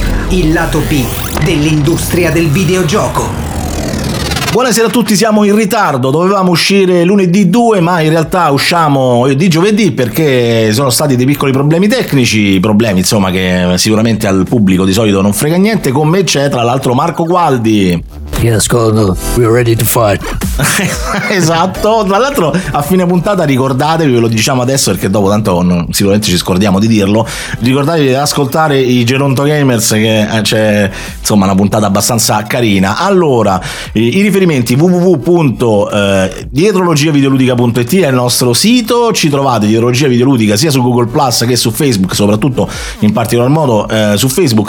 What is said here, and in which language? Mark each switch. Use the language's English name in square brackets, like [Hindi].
[Italian] Il lato B dell'industria del videogioco. Buonasera a tutti, siamo in ritardo, dovevamo uscire lunedì 2 ma in realtà usciamo di giovedì perché sono stati dei piccoli problemi tecnici, problemi insomma che sicuramente al pubblico di solito non frega niente. Con me c'è tra l'altro Marco Gualdi. [English] Yes, Gordo, we are ready to fight. [Italian] Esatto, tra l'altro a fine puntata ricordatevi, ve lo diciamo adesso perché dopo tanto non, sicuramente ci scordiamo di dirlo, ricordatevi di ascoltare i Geronto Gamers che c'è insomma una puntata abbastanza carina. Allora, i riferimenti www.dietrologiavideoludica.it è il nostro sito, ci trovate Dietrologia Videoludica sia su Google Plus che su Facebook, soprattutto in particolar modo su Facebook.